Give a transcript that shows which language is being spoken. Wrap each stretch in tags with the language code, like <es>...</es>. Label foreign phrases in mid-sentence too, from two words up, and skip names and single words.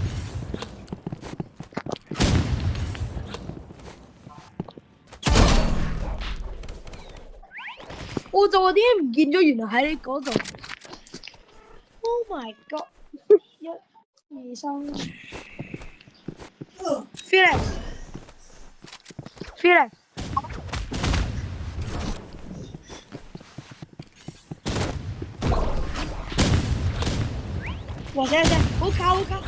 <yue>我就話點解唔見咗？原來喺你嗰度。</yue> <en>Oh my god！</en> <yue>1、2、3。Felix。哇！死！好靠！</yue>